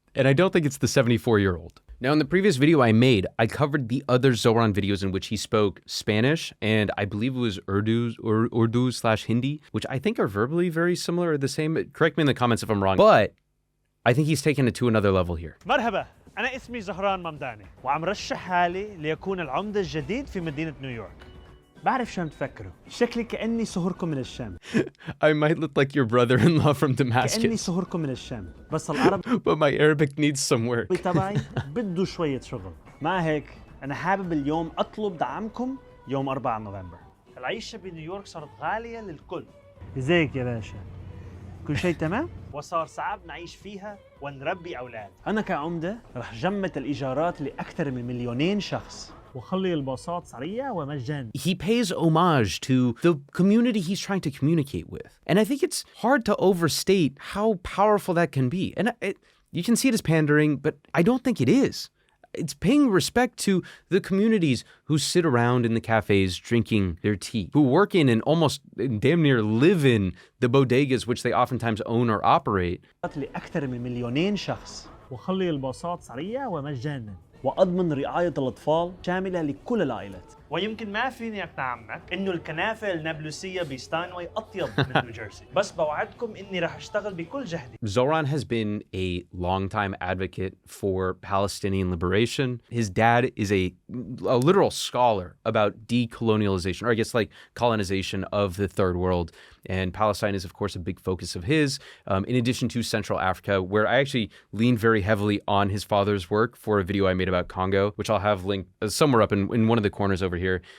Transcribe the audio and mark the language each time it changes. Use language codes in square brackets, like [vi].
[en] And I don't think it's the 74-year-old. Now, in the previous video I made, I covered the other Zohran videos in which he spoke Spanish, and I believe it was Urdu/Hindi, which I think are verbally very similar or the same. Correct me in the comments if I'm wrong. But I think he's taken it to another level here. [ar] مرحبا أنا اسمي زهران ممداني وعم رشح حالي ليكون العمدة الجديد في مدينة نيويورك. بعرف شو عم تفكروا، شكلي كأني صهركم من الشام. [en] I might look like your brother-in-law from Damascus. [ar] كأني صهركم من الشام، بس العرب [en] But my Arabic needs some work. [ar] تبعي بده شوية شغل. مع هيك أنا حابب اليوم أطلب دعمكم يوم 4 نوفمبر. العيشة بنيويورك صارت غالية للكل. ازيك يا باشا؟ كل شيء تمام؟ وصار صعب نعيش فيها ونربي أولاد. أنا كعمدة رح جمد الإيجارات لأكثر من 2 مليون شخص. وخلي الباصات سريع ومجاني. [en] He pays homage to the community he's trying to communicate with. And I think it's hard to overstate how powerful that can be. And you can see it as pandering, but I don't think it is. It's paying respect to the communities who sit around in the cafes drinking their tea, who work in and almost damn near live in the bodegas which they oftentimes own or operate. [ar] لأكثر من 2,000,000 شخص وخلي الباصات سريع ومجانا وأضمن رعاية الأطفال شاملة لكل العائلات. ويمكن ما فيني أقنعك إنه الكنافة النابلسية بستانواي أطيب من نيوجيرسي، بس بوعدكم إني رح أشتغل بكل جهدي. [en] Zohran has been a longtime advocate for Palestinian liberation. His dad is a literal scholar about decolonialization, or I guess like colonization of the third world. And Palestine is, of course, a big focus of his, in addition to Central Africa, where I actually leaned very heavily on his father's work for a video I made about Congo, which I'll have linked somewhere up in one of the corners over here.